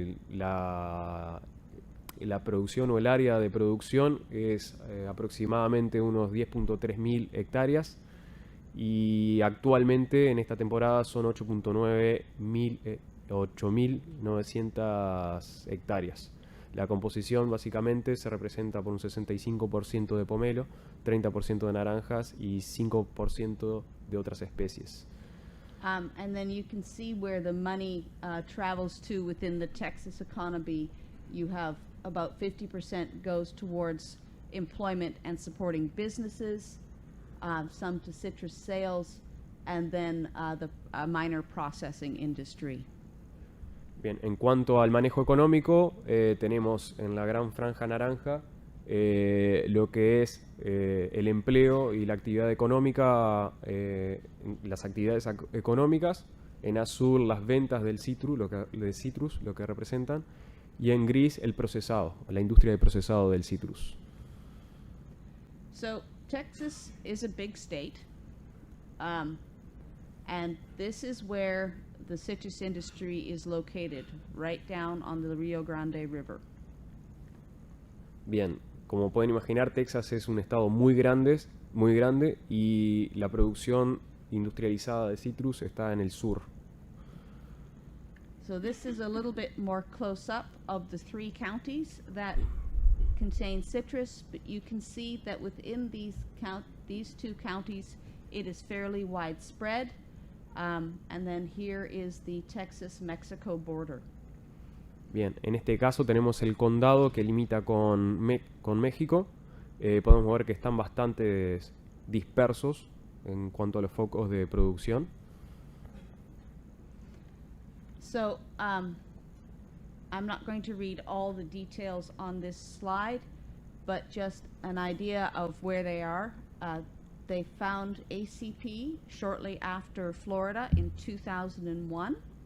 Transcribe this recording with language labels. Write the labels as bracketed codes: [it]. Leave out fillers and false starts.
[es] La producción o el área de producción es aproximadamente unos 10.3 mil hectáreas, y actualmente en esta temporada son 8.900 hectáreas. La composición básicamente se representa por un 65% de pomelo, 30% de naranjas y 5% de otras especies. [en] And then you can see where the money travels to within the Texas economy. You have about 50% goes towards employment and supporting businesses, some to citrus sales, and then the minor processing industry. [es] Bien, en cuanto al manejo económico, tenemos en la gran franja naranja lo que es el empleo y la actividad económica, las actividades económicas. En azul las ventas del citrus, lo que representan, y en gris el procesado, la industria de procesado del citrus. [en] So Texas is a big state, and this is where the citrus industry is located, right down on the Rio Grande River. [es] Bien, como pueden imaginar, Texas es un estado muy grande, y la producción industrializada de citrus está en el sur. [en] So this is a little bit more close up of the 3 counties that contain citrus, but you can see that within these 2 counties it is fairly widespread, and then here is the Texas-Mexico border. [es] Bien, en este caso tenemos el condado que limita con México. Podemos ver que están bastante dispersos en cuanto a los focos de producción. [en] So I'm not going to read all the details on this slide, but just an idea of where they are. They found ACP shortly after Florida in 2001.